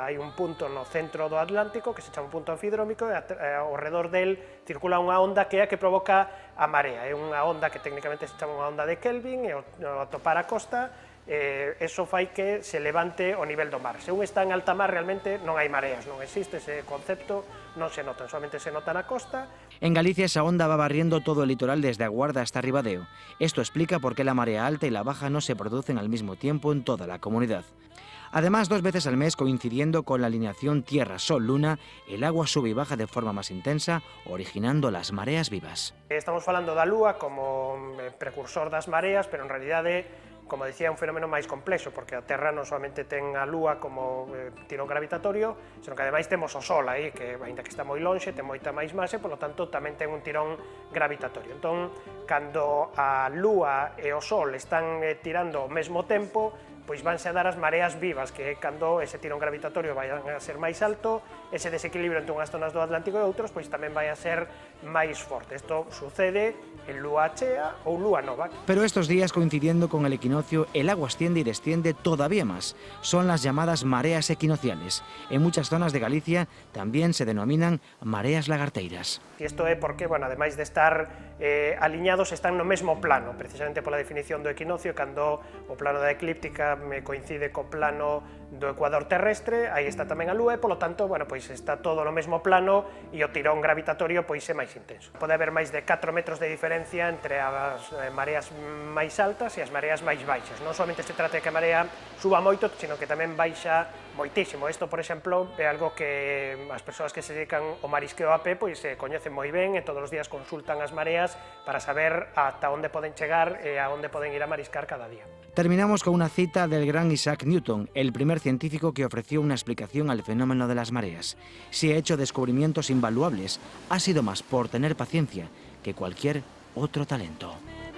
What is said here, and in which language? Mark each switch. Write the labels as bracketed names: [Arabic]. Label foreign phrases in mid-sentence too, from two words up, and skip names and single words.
[Galician] Hai un punto no centro do Atlántico que se chama un punto anfidrómico e ao redor del circula unha onda que é a que provoca a marea. É unha onda que técnicamente se chama unha onda de Kelvin e ao topar a costa eso fai que se levante o nivel do mar. Se un está en alta mar realmente non hai mareas, non existe ese concepto, non se notan, solamente se nota na costa. [Spanish] En Galicia esa onda va barriendo todo el litoral desde Aguarda hasta Ribadeo. Esto explica por qué la marea alta y la baja no se producen al mismo tiempo en toda la comunidad. Además, 2 veces al mes, coincidiendo con la alineación Tierra-Sol-Luna, el agua sube y baja de forma más intensa, originando las mareas vivas. [Galician] Estamos falando da Lúa como precursor das mareas, pero en realidade, como dicía, é un fenómeno máis complexo, porque a Terra non solamente ten a Lúa como tirón gravitatorio, senón que ademais temos o Sol aí, que, ainda que está moi lonxe, ten moita máis masa, e, polo tanto, tamén ten un tirón gravitatorio. Entón, cando a Lúa e o Sol están tirando ao mesmo tempo, pois vanse a dar as mareas vivas, que é cando ese tirón gravitatorio vai a ser máis alto, ese desequilibrio entre unhas zonas do Atlántico e outros, pois tamén vai a ser máis forte. Isto sucede en lúa chea ou lúa nova. [Spanish] Pero estos días, coincidiendo con el equinoccio, el agua asciende y desciende todavía más. Son las llamadas mareas equinociales. En muchas zonas de Galicia también se denominan mareas lagarteiras. [Galician] E isto é porque, bueno, ademais de estar aliñados, están no mesmo plano, precisamente pola definición do equinoccio, cando o plano da eclíptica coincide co plano do ecuador terrestre, aí está tamén a Lúa e, polo tanto, bueno, pois está todo no mesmo plano e o tirón gravitatorio pois é máis intenso. Pode haber máis de 4 metros de diferencia entre as mareas máis altas e as mareas máis baixas. Non solamente se trata de que a marea suba moito, sino que tamén baixa moitísimo. Isto, por exemplo, é algo que as persoas que se dedican ao marisqueo a pé pois coñecen moi ben e todos os días consultan as mareas para saber ata onde poden chegar e a onde poden ir a mariscar cada día. [Spanish] Terminamos con una cita del gran Isaac Newton, el primer científico que ofreció una explicación al fenómeno de las mareas. Si ha hecho descubrimientos invaluables, ha sido más por tener paciencia que cualquier otro talento.